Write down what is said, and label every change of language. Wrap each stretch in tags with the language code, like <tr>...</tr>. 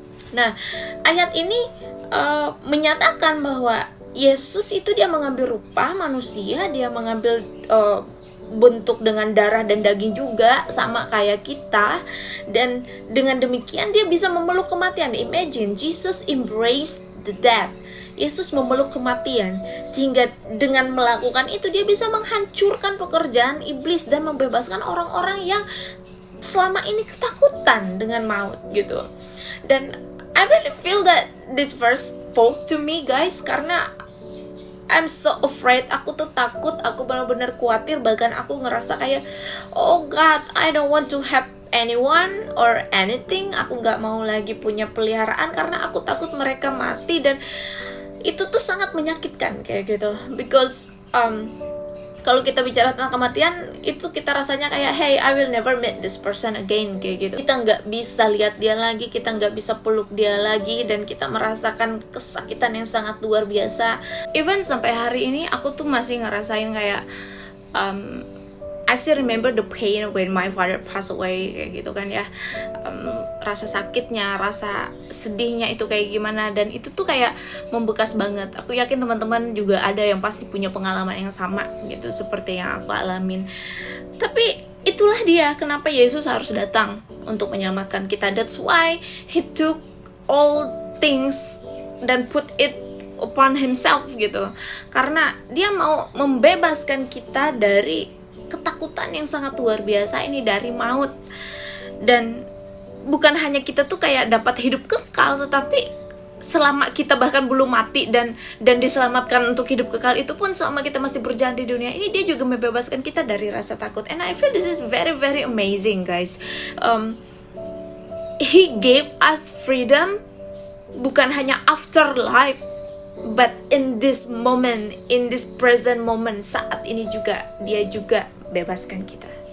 <id>Nah, ayat ini menyatakan bahwa Yesus itu dia mengambil rupa manusia, dia mengambil bentuk dengan darah dan daging juga sama kayak kita, dan dengan demikian dia bisa memeluk kematian.</id> <en>Imagine, Jesus embraced the death.</en> <id>Yesus memeluk kematian, sehingga dengan melakukan itu dia bisa menghancurkan pekerjaan iblis dan membebaskan orang-orang yang selama ini ketakutan dengan maut gitu.</id> <en>Dan I really feel that this verse spoke to me, guys, karena I'm so afraid.</en> <id>Aku tuh takut, aku benar-benar khawatir. Bahkan aku ngerasa kayak,</id> <en>oh God, I don't want to have anyone or anything.</en> <id>Aku gak mau lagi punya peliharaan karena aku takut mereka mati. Dan itu tuh sangat menyakitkan kayak gitu.</id> <en>Because</en> <id>Kalau kita bicara tentang kematian, itu kita rasanya kayak,</id> <en>hey, I will never meet this person again,</en> <id>kayak gitu. Kita nggak bisa lihat dia lagi, kita nggak bisa peluk dia lagi, dan kita merasakan kesakitan yang sangat luar biasa.</id> <en>Even</en> <id>sampai hari ini, aku tuh masih ngerasain kayak,</id> <en>I still remember the pain when my father passed away,</en> <id>kayak gitu kan ya. Rasa sakitnya, rasa sedihnya itu kayak gimana, dan itu tuh kayak membekas banget. Aku yakin teman-teman juga ada yang pasti punya pengalaman yang sama gitu, seperti yang aku alamin. Tapi itulah dia kenapa Yesus harus datang untuk menyelamatkan kita.</id> <en>That's why he took all things dan put it upon himself gitu.</en> <id>Karena dia mau membebaskan kita dari ketakutan yang sangat luar biasa ini, dari maut. Dan bukan hanya kita tuh kayak dapat hidup kekal, tetapi selama kita bahkan belum mati dan diselamatkan untuk hidup kekal, itu pun selama kita masih berjalan di dunia ini, dia juga membebaskan kita dari rasa takut.</id> <en>And I feel this is very very amazing, guys. He gave us freedom</en> <id>bukan hanya</id> <en>afterlife, but in this moment, in this present moment,</en> <id>saat ini juga dia juga bebaskan kita.</id>